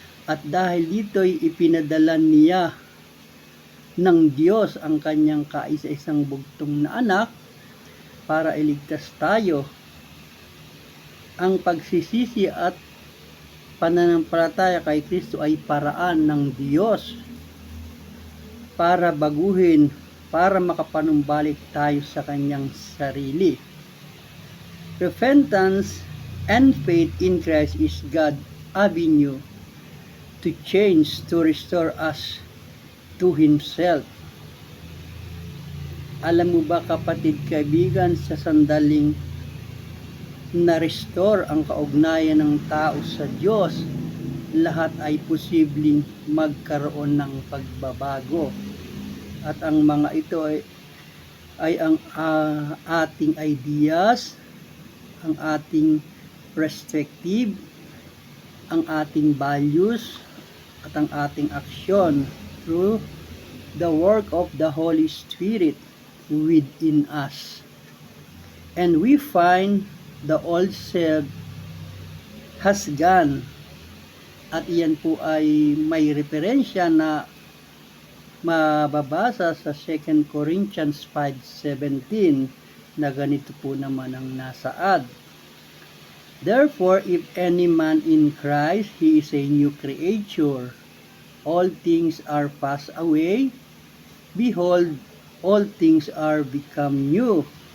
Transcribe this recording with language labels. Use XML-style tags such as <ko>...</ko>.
<tl>At dahil dito'y ipinadala niya ng Diyos ang kanyang kaisa-isang bugtong na anak para iligtas tayo. Ang pagsisisi at pananampalataya kay Kristo ay paraan ng Diyos para baguhin, para makapanumbalik tayo sa kanyang sarili.</tl> <en>Repentance and faith in Christ is God's avenue to change, to restore us to Himself.</en> <tl>Alam mo ba kapatid kaibigan, sa sandaling na-restore ang kaugnayan ng tao sa Diyos, lahat ay posibleng magkaroon ng pagbabago. At ang mga ito ay ang ating ideas, ang ating perspective, ang ating values, at ang ating aksyon</tl> <en>through the work of the Holy Spirit within us. And we find the old self has gone.</en> <tl>At iyan po ay may referensya na mababasa sa 2 Corinthians 5:17 na ganito po naman ang nasaad.</tl> <en>Therefore, if any man in Christ, he is a new creature. All things are passed away. Behold, all things are become new.</en>